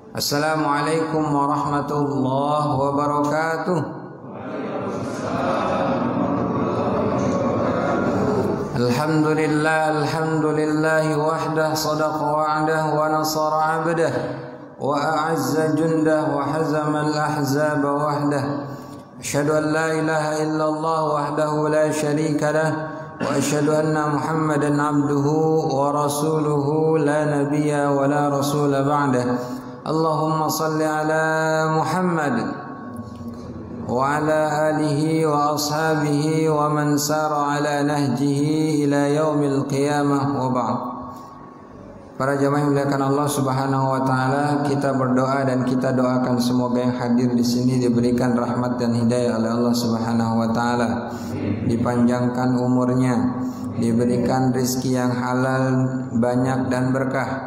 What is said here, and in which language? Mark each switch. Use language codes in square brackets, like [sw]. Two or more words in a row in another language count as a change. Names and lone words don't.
[ar] السلام عليكم ورحمة الله وبركاته. الحمد لله وحده صدق وعده ونصر عبده وأعز جنده وهزم الأحزاب وحده. أشهد أن لا إله إلا الله وحده لا شريك له وأشهد أن محمدا عبده ورسوله لا نبي ولا رسول بعده. اللهم صل على محمد وعلى آله وأصحابه ومن سار على نهجه إلى يوم القيامة وبعد. [id] Para jamaah yang dimuliakan Allah [ar] Subhanahu wa taala, [id] kita berdoa dan kita doakan semoga yang hadir di sini diberikan rahmat dan hidayah oleh Allah [ar] Subhanahu wa taala, [id] dipanjangkan umurnya, diberikan rezeki yang halal, banyak dan berkah.